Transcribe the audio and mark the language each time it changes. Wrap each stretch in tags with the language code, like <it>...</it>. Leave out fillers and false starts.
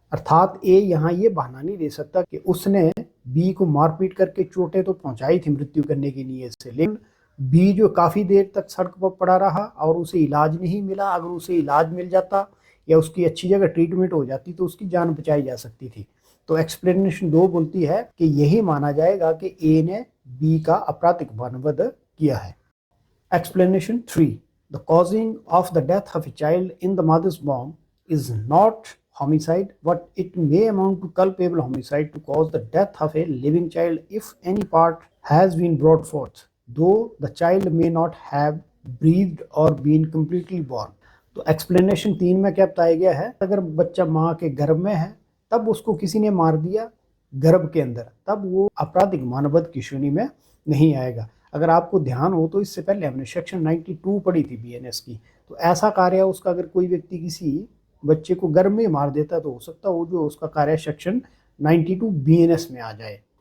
<hi>अर्थात ए यहाँ ये बहाना नहीं दे सकता कि उसने बी को मारपीट करके चोटें तो पहुंचाई थी मृत्यु करने की नीयत से, लेकिन बी जो काफी देर तक सड़क पर पड़ा रहा और उसे इलाज नहीं मिला। अगर उसे इलाज मिल जाता या उसकी अच्छी जगह ट्रीटमेंट हो जाती तो उसकी जान बचाई जा सकती थी। तो एक्सप्लेनेशन 2 बोलती है कि यही माना जाएगा कि ए ने बी का आपराधिक मानववध किया है। Explanation 3.</hi> <en>The causing of the death of a child in the mother's womb is not homicide, but it may amount to culpable homicide to cause the death of a living child if any part has been brought forth, though the child may not have breathed or been completely born.</en> <hi>तो explanation 3 में क्या बताया गया है? अगर बच्चा माँ के गर्भ में है तब उसको किसी ने मार दिया गर्भ के अंदर, तब वो आपराधिक मानववध की श्रेणी में नहीं आएगा। अगर आपको ध्यान हो तो इससे पहले हमने सेक्शन 92 पढ़ी थी बीएनएस की। तो ऐसा कार्य उसका अगर कोई व्यक्ति किसी बच्चे को गर्भ में मार देता तो हो सकता वो जो उसका कार्य सेक्शन 92 बीएनएस में आ जाए।</hi>